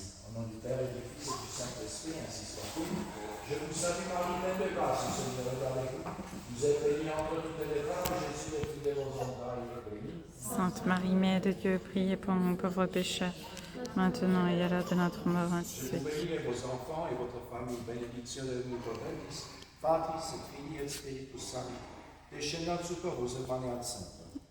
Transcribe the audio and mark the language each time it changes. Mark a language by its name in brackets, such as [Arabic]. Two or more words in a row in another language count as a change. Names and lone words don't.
[French] Au nom du Père et du Fils et du Saint-Esprit, ainsi soit. Je vous salue Marie, pleine de grâce, le Seigneur est avec vous. Vous êtes bénie entre toutes les femmes, et Jésus est fruit de vos entrailles est béni. Sainte Marie, Mère de Dieu, priez pour nous pauvres pécheurs, maintenant et à l'heure de notre mort, ainsi soit. Je vous bénis vos enfants et votre famille, bénédiction de [Latin] omnipotens, Patris et Filii et Spiritus Sancti, descendat super vos et maneat Sancta.